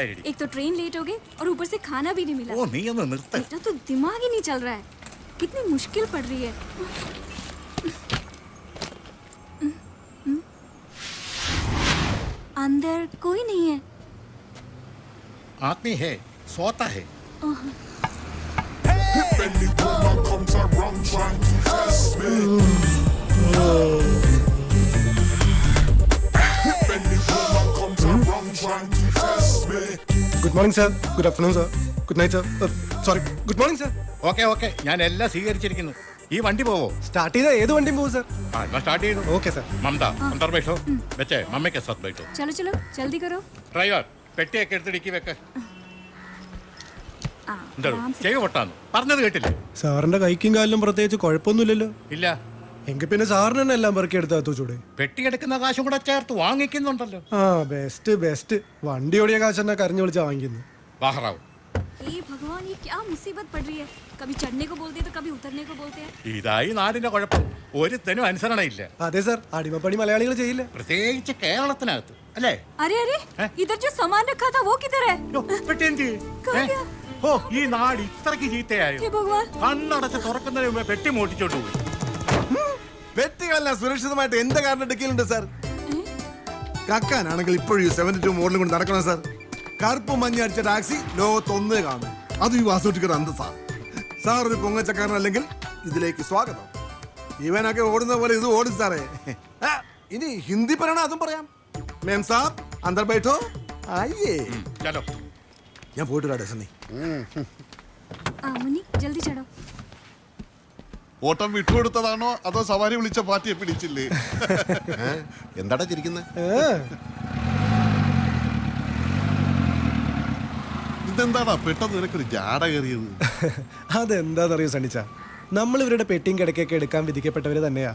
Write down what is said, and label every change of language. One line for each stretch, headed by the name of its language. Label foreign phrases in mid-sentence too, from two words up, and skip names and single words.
Hindi: एक तो ट्रेन लेट हो गई और ऊपर से खाना भी नहीं मिला। मेरा तो दिमाग ही नहीं चल रहा है, कितनी मुश्किल पड़ रही है। अंदर कोई नहीं है। आदमी है, सोता है।
English: Good morning sir, good afternoon sir, good night sir, sorry good morning sir. okay okay,
Malayalam: ഞാൻ എല്ലാം സ്വീകരിച്ചിരിക്കുന്നു. ഈ വണ്ടി പോവോ? സ്റ്റാർട്ട് ചെയ്താൽ ഏത് വണ്ടിയും പോകും സർ.
Hindi: मैं स्टार्ट ही
English: OK sir.
Hindi: ममता अंदर बैठो, बच्चे मम्मी के साथ बैठो. चलो चलो जल्दी करो.
Malayalam: ड्राइवर പെട്ടിയൊക്കെ എടുത്ത് ഡിക്കി വെക്ക. എന്താ
Hindi: आराम से.
Malayalam: ചെവി പൊട്ടാന്ന് പറഞ്ഞത് കേട്ടില്ലേ? സാറിന്റെ കൈക്കും കാലിലും പ്രത്യേകിച്ച് കുഴപ്പമൊന്നുമില്ലല്ലോ. ഇല്ല, എങ്കിൽ പിന്നെ സാറിന് തന്നെ എല്ലാം പെറുക്കി എടുത്താ ചൂടെ. പെട്ടി എടുക്കുന്ന കാശും കൂടെ ചേർത്ത് വാങ്ങിക്കുന്നുണ്ടല്ലോ.
English: ആ best best.
Malayalam: വണ്ടി ഓടിയ കാശ് തന്നെ കരഞ്ഞു വിളിച്ചാ വാങ്ങിക്കുന്നു.
Hindi: ബാഹറാവ്, हे भगवान, ये क्या मुसीबत पड़ रही है? कभी चढ़ने को बोलते हैं तो कभी उतरने को बोलते हैं.
Malayalam: ഇതായി നാടിന്റെ കുഴപ്പം. ഒരുത്തനും അനുസരണയില്ല, അതെ സാർ, അടിമപ്പണി മലയാളികൾ ചെയ്യില്ല. പ്രത്യേകിച്ച് കേരളത്തിനകത്ത് അല്ലേ?
Hindi: अरे अरे, हैं? इधर जो सामान रखा था वो किधर है?
Malayalam: യ്യോ, പെട്ടി എന്ത് ചെയ്യും?
Hindi: कहाँ गया?
Malayalam: ഓ, ഈ നാട് ഇത്രക്ക് ചീത്തയായോ?
Hindi: हे भगवान.
Malayalam: കണ്ണടച്ച് തുറക്കുന്നതിന് മുമ്പേ പെട്ടി മോട്ടിച്ചോണ്ട് പോയി. പെട്ടികളെല്ലാം സുരക്ഷിതമായിട്ട് എന്റെ കാറിന്റെ ഡിക്കിയിലുണ്ട് സാർ. കക്കാനാണെങ്കിൽ ഇപ്പോഴും 72 മോഡലും കൊണ്ട് നടക്കണം സാർ. കറുപ്പ് മഞ്ഞ അടിച്ച ടാക്സി ലോകത്തൊന്നേ കാണും. അത് ഈ വാസുട്ടിക്കൊരു അന്തസ്സാ. സാർ ഒരു പൊങ്ങച്ചക്കാരനല്ലെങ്കിൽ ഇതിലേക്ക് സ്വാഗതം. ഇവനൊക്കെ ഓടുന്ന പോലെ ഇത് ഓടും സാറേ. ഇനി ഹിന്ദി പറയണ അതും പറയാം.
Hindi: मेम साब अंदर बैठो. आइए, ചലോ.
Malayalam: ഞാൻ പോയിട്ട് വരാം സണ്ണി.
Hindi: मुन्नी जल्दी चढ़ो.
Malayalam: ഓട്ടം വിട്ടുകൊടുത്തതാണോ അതോ സവാരി വിളിച്ച പാർട്ടിയെ പിടിച്ചില്ലേ? എന്താടാ ചിരിക്കുന്നത്? ഇതെന്താടാ പെട്ടെന്ന് നിനക്കൊരു ജാട കയറിയത്? അതെന്താണെന്നറിയോ സണ്ണിച്ച, നമ്മൾ ഇവരുടെ പെട്ടിയും കിടക്കൊക്കെ എടുക്കാൻ വിധിക്കപ്പെട്ടവര് തന്നെയാ.